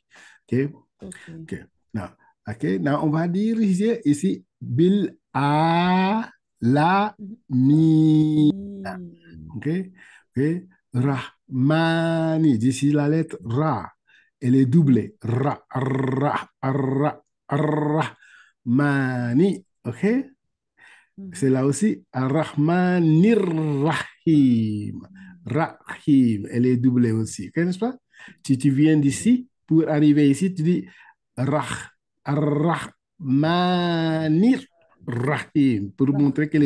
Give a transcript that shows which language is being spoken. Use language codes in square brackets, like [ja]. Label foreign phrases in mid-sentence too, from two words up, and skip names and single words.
[en] OK? Ok. OK. Now, OK. [fr] Now, on va dire ici, Bil a la Mhm. Ah. mi. Mi. [en] OK? OK? Rahmani. [fr] D'ici la lettre Ra. Elle est Mhm. doublée. [ar] را، را، را، رحماني. [en] OK? [fr] C'est Mhm. là aussi [ar] الرحمن الرحيم. Rahim. [fr] Elle est doublée aussi. N'est-ce pas? Tu viens Oui. d'ici pour arriver ici, tu dis Rah, [ar] الرحمن الرحيم [fr] pour montrer qu'elle est